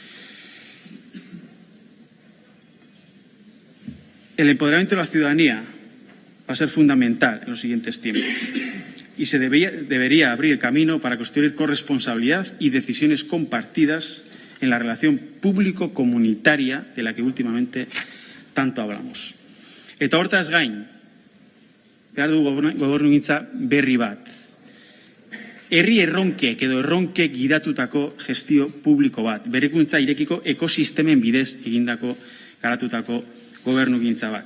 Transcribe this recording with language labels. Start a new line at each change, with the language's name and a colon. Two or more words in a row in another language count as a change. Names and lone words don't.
Spanish: El empoderamiento de la ciudadanía va a ser fundamental en los siguientes tiempos y se debería abrir camino para construir corresponsabilidad y decisiones compartidas en la relación público-comunitaria de la que últimamente tanto hablamos.
Basque: Eta hortaz gain, behar du gobernugintza berri bat. Herri erronkek edo erronkek gidatutako gestio publiko bat, berrikuntza irekiko ekosistemen bidez egindako garatutako gobernugintza bat.